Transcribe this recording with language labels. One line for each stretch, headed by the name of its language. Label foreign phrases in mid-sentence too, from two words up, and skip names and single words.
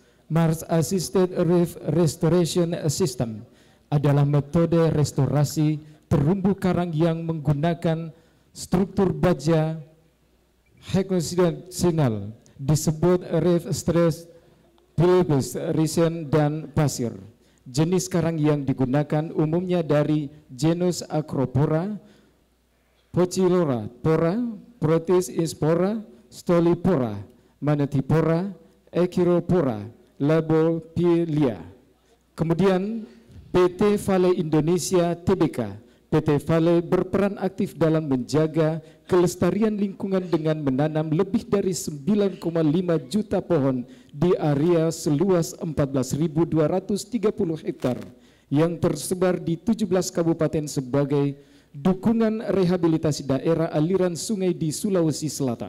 Indonesian: Mars Assisted Reef Restoration System adalah metode restorasi terumbu karang yang menggunakan struktur baja hexagonal, disebut reef stress, pelvis, resin, dan pasir. Jenis karang yang digunakan umumnya dari genus Acropora, Pochilora, Pora, Protis Ispora, Stolipora, Manatipora, Echiropora, Labopilia. Kemudian PT Vale Indonesia Tbk. PT Vale berperan aktif dalam menjaga kelestarian lingkungan dengan menanam lebih dari 9,5 juta pohon di area seluas 14.230 hektar yang tersebar di 17 kabupaten sebagai dukungan rehabilitasi daerah aliran sungai di Sulawesi Selatan.